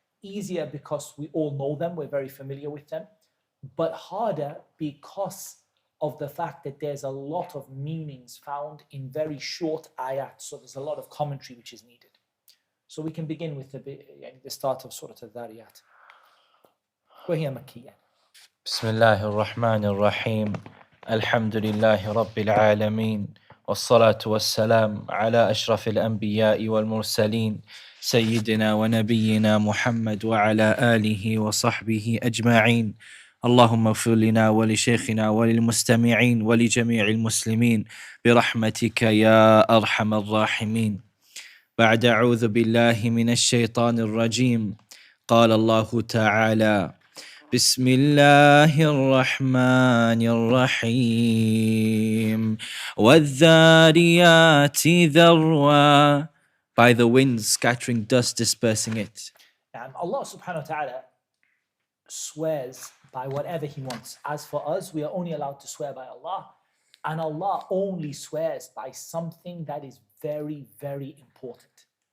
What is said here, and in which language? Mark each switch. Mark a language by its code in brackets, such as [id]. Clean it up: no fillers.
[en] Easier because we all know them, we're very familiar with them, but harder because of the fact that there's a lot of meanings found in very short ayat. So there's a lot of commentary which is needed. So we can begin with the start of Surah Adh-Dhariyat. [ar] وهي مكية. بسم الله الرحمن الرحيم الحمد لله رب العالمين والصلاة والسلام على أشرف الأنبياء والمرسلين سيدنا ونبينا محمد وعلى آله وصحبه أجمعين. اللهم اغفر لنا ولشيخنا وللمستمعين ولجميع المسلمين برحمتك يا أرحم الراحمين. بعد أعوذ بالله من الشيطان الرجيم. قال الله تعالى: بسم الله الرحمن الرحيم والذاريات ذروا. [en] By the winds scattering dust, dispersing it. And Allah subhanahu wa ta'ala swears by whatever He wants. As for us, we are only allowed to swear by Allah. And Allah only swears by something that is very, very important.